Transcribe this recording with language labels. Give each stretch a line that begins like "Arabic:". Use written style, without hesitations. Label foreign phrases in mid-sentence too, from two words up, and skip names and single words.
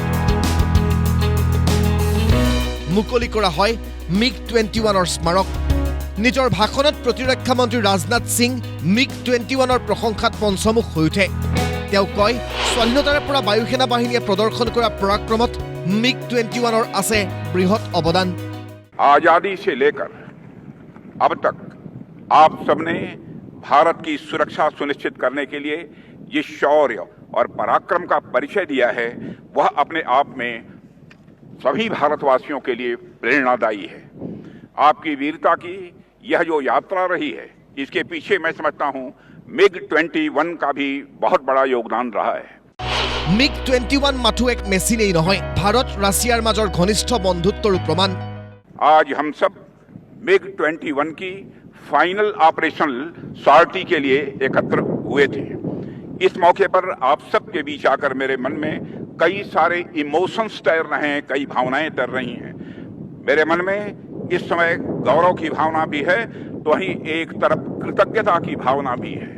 Assamese: মুকলি কৰা হয় MiG-21ৰ স্মাৰক। নিজৰ ভাষণত প্ৰতিৰক্ষা মন্ত্ৰী ৰাজনাথ সিং MiG-21ৰ প্ৰশংসাত পঞ্চমুখ হৈ উঠে। তেওঁ কয়, স্বাধীনতাৰ পৰা বায়ুসেনা বাহিনীয়ে প্ৰদৰ্শন কৰা পৰাক্ৰমত MiG-21ৰ আছে বৃহৎ অৱদান।
Hindi: आजादी से लेकर अब तक आप सबने भारत की सुरक्षा सुनिश्चित करने के लिए जिस शौर्य और पराक्रम का परिचय दिया है वह अपने आप में सभी भारतवासियों के लिए प्रेरणादायी है। आपकी वीरता की यह जो यात्रा रही है इसके पीछे मैं समझता हूं MiG-21 का भी बहुत बड़ा योगदान रहा है।
Assamese: MiG-21 মাথো এক মেচিনেই নহয়, ভাৰত ৰাছিয়াৰ মাজৰ ঘনিষ্ঠ বন্ধুত্বৰ প্ৰমাণ।
Hindi: आज हम सब MiG-21 की
English: final operational sortie
Hindi: के लिए एकत्र हुए थे। इस मौके पर आप सब के बीच आकर मेरे मन में कई सारे इमोशंस तैर रहे हैं, कई भावनाएं तैर रही हैं। मेरे मन में इस समय गौरव की भावना भी है तो वहीं एक तरफ कृतज्ञता की भावना भी है।